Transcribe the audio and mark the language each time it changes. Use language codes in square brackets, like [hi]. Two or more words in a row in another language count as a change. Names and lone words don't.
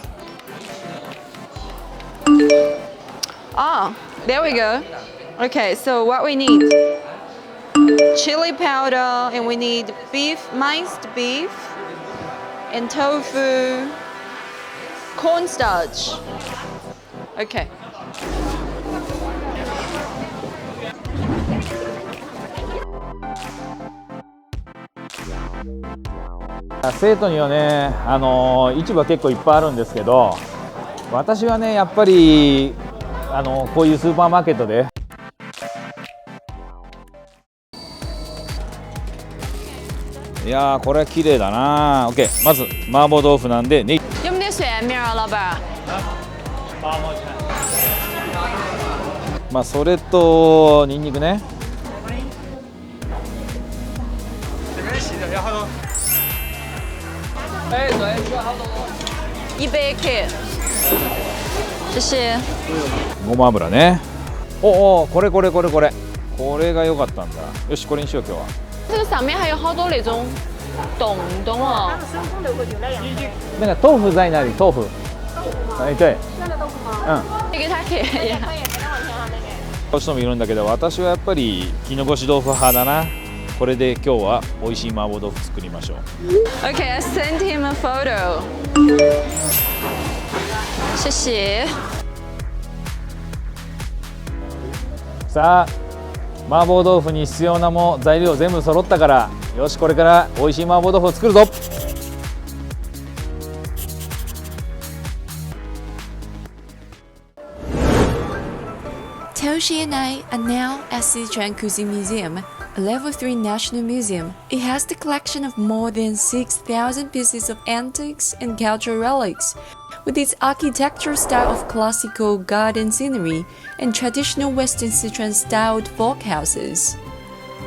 [en] Ah, there we go. Okay, so what we need: chili powder, and we need minced beef, and tofu, cornstarch. Okay. [ja] 生徒にはね、市場結構いっぱいあるんですけど、私はね、やっぱりこういうスーパーマーケットで。いやー、これ綺麗だな。OK、まず麻婆豆腐なんでね。 [zh] 有没得水面啊，老板？ [ja] まあそれとニンニクね。 [zh] 一杯可以。谢谢。 [ja] ごま油ね。お、これこれが良かったんだ。よし、これにしよう今日は。 [zh] 这个上面还有好多那种洞哦。那个豆腐在哪里？豆腐。哎，对。这个它可以呀。 [ja] どうしてもいるんだけど、私はやっぱり絹ごし豆腐派だな。これで今日は美味しい麻婆豆腐作りましょう。 [en] Okay, I sent him a photo. [zh] 谢谢。 [ja] さあ、麻婆豆腐に必要な材料全部揃ったから、よしこれから美味しい麻婆豆腐を作るぞ。 [en] Toshi and I are now at Sichuan Cuisine Museum, a level 3 national museum. It has the collection of more than 6,000 pieces of antiques and cultural relics, with its architectural style of classical garden scenery and traditional Western Sichuan-styled folk houses.